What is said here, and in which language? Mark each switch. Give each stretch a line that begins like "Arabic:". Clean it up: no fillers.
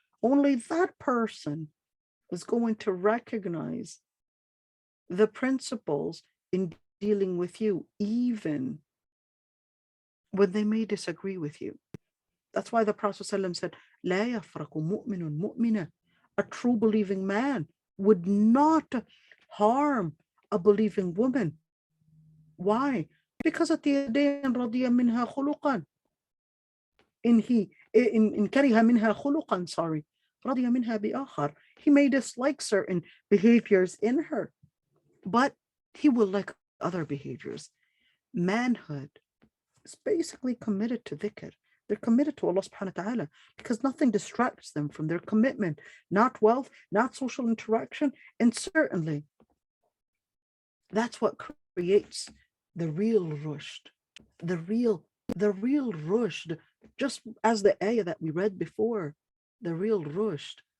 English: Only that person is going to recognize the principles in dealing with you, even when they may disagree with you. That's why the Prophet ﷺ said,
Arabic: لا يفرق مؤمن مؤمنة.
English: A true believing man would not harm a believing woman. Why? Because at the end of the day,
Arabic: رضي منها خلقا. إن كره منها خلقا,
English: sorry,
Arabic: رضي منها بآخر.
English: He may dislike certain behaviors in her, but he will like other behaviors. Manhood is basically committed to dhikr. They're committed to Allah subhanahu wa ta'ala because nothing distracts them from their commitment, not wealth, not social interaction, and certainly that's what creates the real rushd, the real rushd, just as the ayah that we read before, the real rushd.